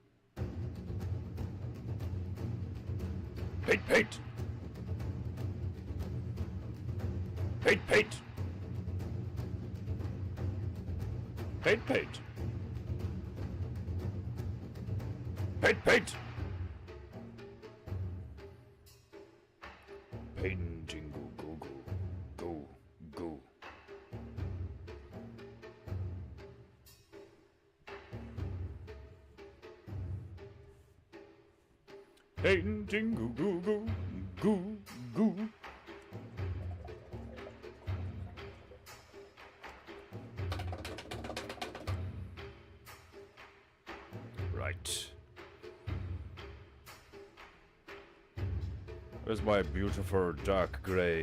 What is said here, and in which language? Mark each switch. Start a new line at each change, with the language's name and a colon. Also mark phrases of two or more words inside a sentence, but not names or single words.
English: Paint, paint. Paint, paint. Paint, paint. Paint, paint. Painting go, go, go, go. Painting go, go, go, go, go. Right. Where's my beautiful dark grey?